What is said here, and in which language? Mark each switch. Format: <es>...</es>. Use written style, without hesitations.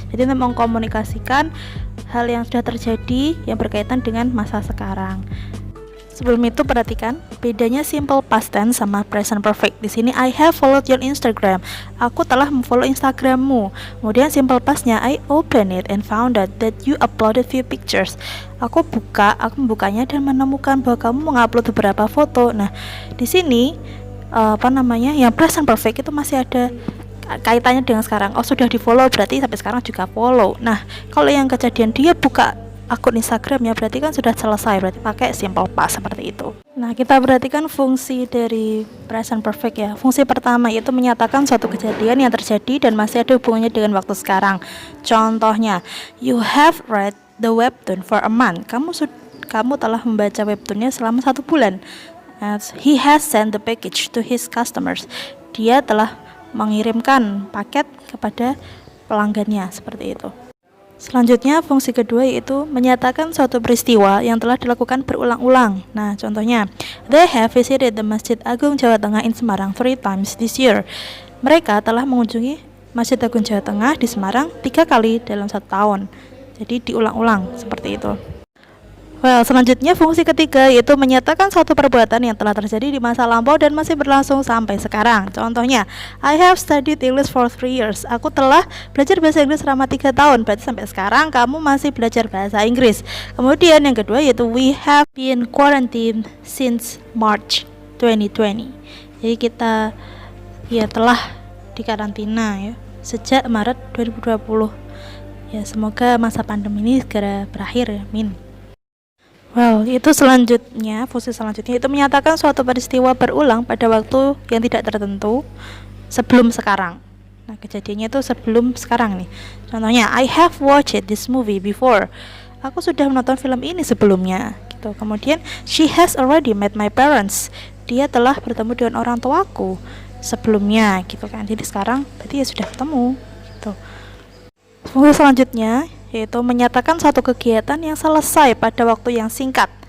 <id>Jadi untuk mengkomunikasikan hal yang sudah terjadi yang berkaitan dengan masa sekarang. Sebelum itu perhatikan bedanya simple past tense sama present perfect. Di sini</id> <en>I have followed your Instagram.</en> <id>Aku telah memfollow Instagrammu. Kemudian</id> <en>simple pastnya I opened it and found out that you uploaded few pictures.</en> <id>Aku membukanya dan menemukan bahwa kamu mengupload beberapa foto. Nah, di sini yang present perfect itu masih ada kaitannya dengan sekarang. Oh, sudah di follow berarti sampai sekarang juga follow. Nah, kalau yang kejadian dia buka akun Instagramnya berarti kan sudah selesai, berarti pakai simple past seperti itu. Nah, kita perhatikan fungsi dari present perfect ya. Fungsi pertama yaitu menyatakan suatu kejadian yang terjadi dan masih ada hubungannya dengan waktu sekarang. Contohnya,</id> <en>you have read the webtoon for a month.</en> <id>Kamu telah membaca webtoonnya selama 1 bulan.</id> <en>He has sent the package to his customers.</en> <id>Dia telah mengirimkan paket kepada pelanggannya, seperti itu. Selanjutnya fungsi kedua yaitu menyatakan suatu peristiwa yang telah dilakukan berulang-ulang. Nah, contohnya,</id> <en>they have visited the Masjid Agung Jawa Tengah in Semarang 3 times this year.</en> <id>Mereka telah mengunjungi Masjid Agung Jawa Tengah di Semarang 3 kali dalam 1 tahun. Jadi diulang-ulang seperti itu. Well, selanjutnya fungsi ketiga yaitu menyatakan suatu perbuatan yang telah terjadi di masa lampau dan masih berlangsung sampai sekarang. Contohnya,</id> <en>I have studied English for 3 years.</en> <id>Aku telah belajar bahasa Inggris selama 3 tahun. Berarti sampai sekarang kamu masih belajar bahasa Inggris. Kemudian yang kedua yaitu</id> <en>we have been quarantined since March 2020.</en> <id>Jadi kita telah dikarantina ya sejak Maret 2020. Ya, semoga masa pandemi ini segera berakhir ya. Amin. Well, fungsi selanjutnya itu menyatakan suatu peristiwa berulang pada waktu yang tidak tertentu sebelum sekarang. Nah, kejadiannya itu sebelum sekarang nih. Contohnya,</id> <en>I have watched this movie before.</en> <id>Aku sudah menonton film ini sebelumnya. Gitu. Kemudian,</id> <en>she has already met my parents.</en> <id>Dia telah bertemu dengan orang tuaku sebelumnya, gitu kan. Jadi sekarang berarti ya sudah ketemu. Gitu. Fungsi selanjutnya yaitu menyatakan suatu kegiatan yang selesai pada waktu yang singkat.</id>